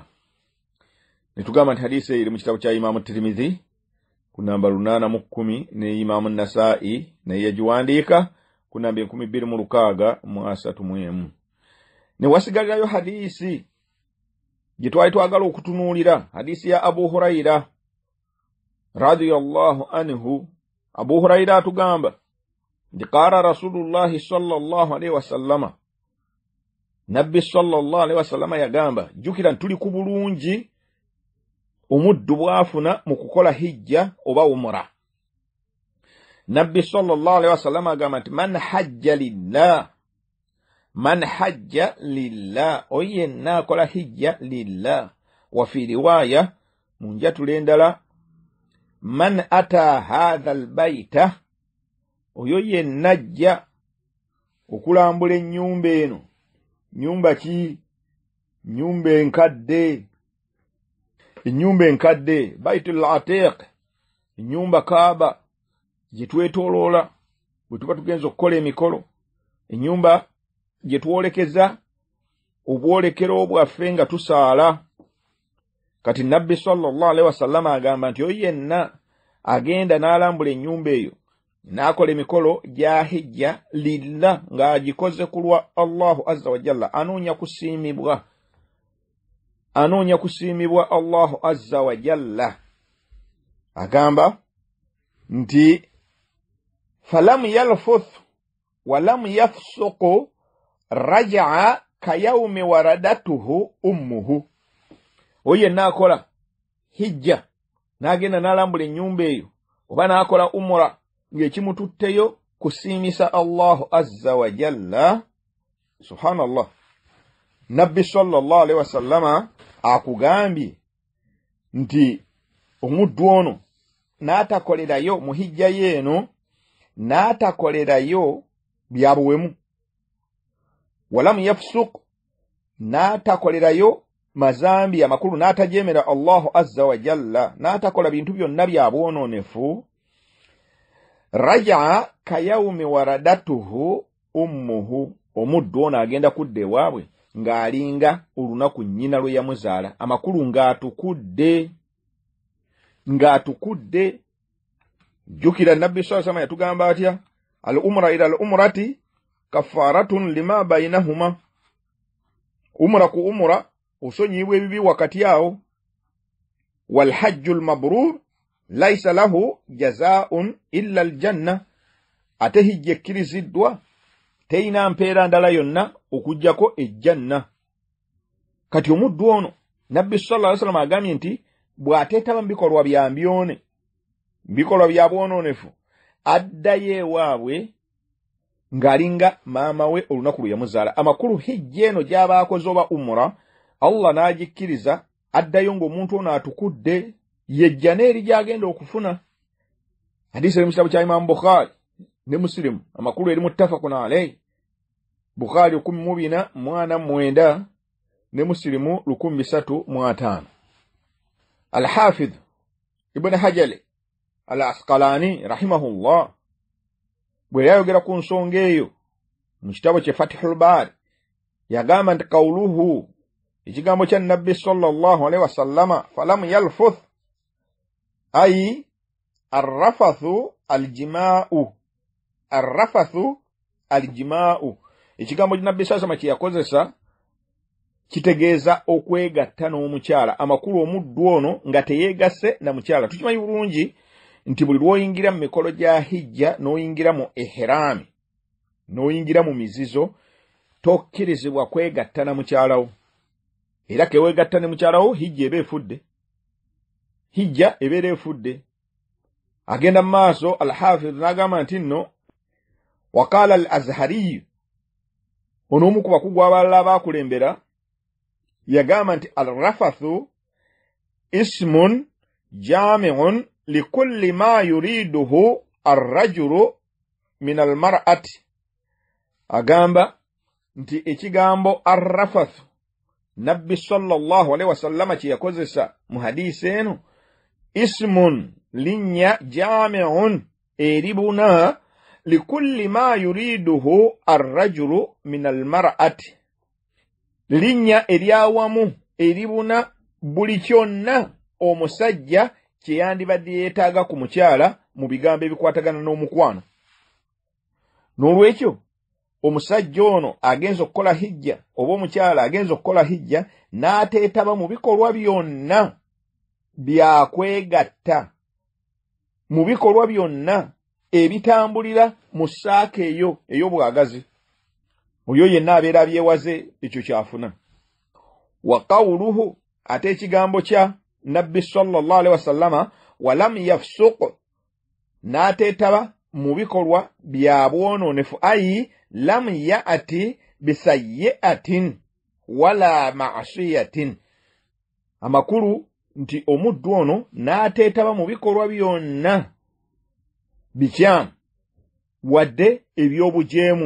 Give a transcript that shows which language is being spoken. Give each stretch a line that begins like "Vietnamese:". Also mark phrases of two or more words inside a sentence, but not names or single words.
Ganda: Ne tugamba nti hadisi eri mu kitabo kya Imam Tirmidhi ku namba 810 ne Imam Nasa'i naye yagiwandiika ku namba 2631. Ne wasigalirayo hadisi gye twali twagala okutunuulira, hadisi ya Abu Huraira
Arabic: رضي الله عنه.
Ganda: Abu Huraira atugamba nti
Arabic: قال رسول الله صلى الله عليه وسلم,
Ganda: nabbi
Arabic: صلى الله عليه وسلم
Ganda: yagamba, jukira ntuli ku bulungi omuddu bwafuna mu kukola hijja oba umra.
Arabic: Nabbi صلى الله عليه وسلم
Ganda: agamba nti
Arabic: من حج لله، من حج لله,
Ganda: oyenna akola hijja lillah.
Arabic: وفي رواية
Ganda: munjatula endala,
Arabic: من أتى هذا البيت,
Ganda: oyo yenna ajja okulambula ennyumba eno. Nyumba ki? Nyumba enkadde. Ennyumba enkadde, Baitul Atiq, ennyumba Kaaba gye twetoloola bwe tuba tugenza okukola emikolo, ennyumba gye twolekeza obwolekero bwaffe nga tusaala. Kati nabbi
Arabic: صلى الله عليه وسلم
Ganda: agamba nti oyo yenna agenda n'alambula ennyumba eyo n'akola emikolo gya hijja lillah ng'agikoze kulwa
Arabic: الله عز وجل,
Ganda: anoonya kusiimibwa
Arabic: الله عز وجل.
Ganda: Agamba nti
Arabic: فلم يرفث ولم يفسق رجع كيوم ولدته أمه.
Ganda: Oyo yenna akola hijja n'agenda n'alambula ennyumba eyo oba n'akola umra ng'ekimututteyo kusiimisa
Arabic: الله عز وجل. Subhanallah.
Ganda: Nabbi
Arabic: صلى الله عليه وسلم
Ganda: akugambye nti omuddu ono n'atakolerayo mu hijja yeeno, n'atakolerayo byabuwemu,
Arabic: ولم يفسق,
Ganda: n'atakolerayo mazambi amakulu, n'atajemera
Arabic: الله عز وجل,
Ganda: n'atakola bintu byonna bya bwonoonefu,
Arabic: رجع كيوم ولدته أمه,
Ganda: omuddu ono agenda kudda ewaabwe ng'alinga olunaku nnyina lwe yamuzaala, amakulu ng'atukudde. Jukira nabbi
Arabic: صلى الله عليه وسلم
Ganda: yatugamba atya,
Arabic: العمرة إلى العمرة كفارة لما بينهما,
Ganda: umra ku umra osonyibwa ebibi wakati awo.
Arabic: والحج المبرور ليس له جزاء إلا الجنة,
Ganda: ate hijja ekkiriziddwa teina mpeera ndala yonna okujjako ejjanna. Kati omuddu ono nabbi
Arabic: صلى الله عليه وسلم
Ganda: agambye nti bw'ateetaba mu bikolwa bya mbyone bikolwa bya bwononefu addayo ewaabwe ng'alinga maama we olunaku lwe yamuzaala. Amakulu hijja eno gy'aba akoze oba umura, Allah n'agikkiriza, addayo ng'omuntu ono atukudde, yejja n'eri gy'agenda okufuna. Hadiisi eri mu kitabo kya Imam Bukhari ne Muslim, amakulu eri
Arabic: متفق عليه.
Ganda: Bukhari 1449 ne Muslim 1305. Al-Hafidh Ibn Hajar al-Asqalani rahimahullah bwe yayogera ku nsonga eyo mu kitabo kye Fathul Bari yagamba nti qawluhu, ekigambo kya Nabbi
Arabic: صلى الله عليه وسلم, فلم يرفث أي الرفث الجماع. الرفث الجماع,
Ganda: ekigambo kya Nabbi
Arabic: صلى الله عليه وسلم
Ganda: yakozesa kitegeeza okwegatta n'omukyala. Amakulu omuddu ono nga teyeegase na mukyala. Tukimanyi bulungi nti buli lw'oyingira mu mikolo gya hijja n'oyingira mu ihrami n'oyingira mu mizizo tokkirizibwa kwegatta na mukyalawo. Era keweegatta ne mukyalawo hijja eba efudde. Hijja ebeera efudde. Agenda mu maaso Al-Hafidh n'agamba nti nno
Arabic: وقال الأزهري,
Ganda: ono omu ku bakugu abalala abaakulembera, yagamba nti
Arabic: الرفث اسم جامع لكل ما يريده الرجل من المرأة.
Ganda: Agamba nti ekigambo ar-rafathu Nabbi
Arabic: صلى الله عليه وسلم
Ganda: kye yakozesa mu hadiisi eno, ismun linnya jami'un eribuna
Arabic: لكل ما يريده الرجل من المرأة,
Ganda: linnya eryawamu eribuna buli kyonna omusajja kye yandibadde yeetaaga ku mukyala mu bigambo ebikwatagana n'omukwano. N'olwekyo omusajja ono agenza okukola hijja oba omukyala agenza okukola hijja n'ateetaba mu bikolwa byonna byakwegatta, mu bikolwa byonna ebitambulira mu ssaaka eyo ey'obwagazi, oyo yenna abeera abyewaze ekyo kyafuna.
Arabic: وقوله,
Ganda: ate ekigambo kya Nabbi
Arabic: صلى الله عليه وسلم, ولم يفسق,
Ganda: n'ateetaba mu bikolwa bya bwononefu,
Arabic: أي لم يأت بسيئة ولا معصية.
Ganda: Amakulu nti omuddu ono n'ateetaba mu bikolwa byonna bikyamu wadde eby'obujeemu.